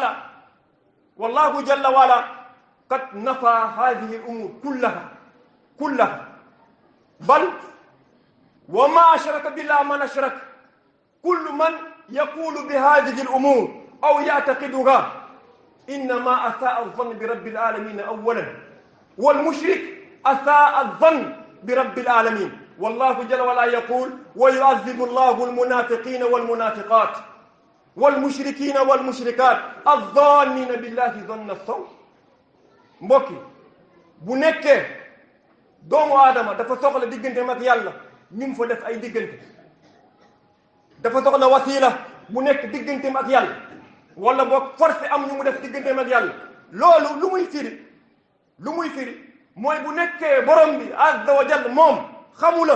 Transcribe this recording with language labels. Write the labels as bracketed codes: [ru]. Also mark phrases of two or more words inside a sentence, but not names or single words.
[ar] وعلا قد نفى هذه الأمور كلها بل وما أشرك بالله من أشرك كل من يقول بهذه الأمور أو يعتقدها إنما أساء الظن برب العالمين أولا والمشرك أساء الظن برب العالمين والله جل وعلا يقول ويعذب الله المنافقين والمنافقات والمشركين والمشركات الظانين بالله ظن السوء [wo] mbokki bu nekkee doomu aadama dafa soxla digganteem ak yàlla ñu mu fa def ay diggante dafa soxla wasila bu nekk digganteem ak yàlla wala boog forcé am ñu mu def digganteem ak yàlla loolu lu muy firi mooy bu nekkee borom bi [ar] عز وجل [wo] moom xamula